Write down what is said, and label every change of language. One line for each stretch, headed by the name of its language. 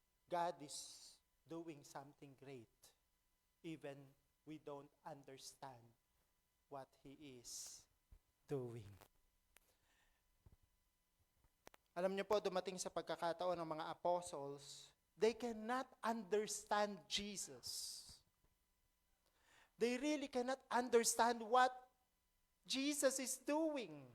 English: God is doing something great, even we don't understand what He is doing.
Filipino: Alam niyo po, dumating sa pagkakataon ng mga apostles,
English: they cannot understand Jesus. They really cannot understand what Jesus is doing.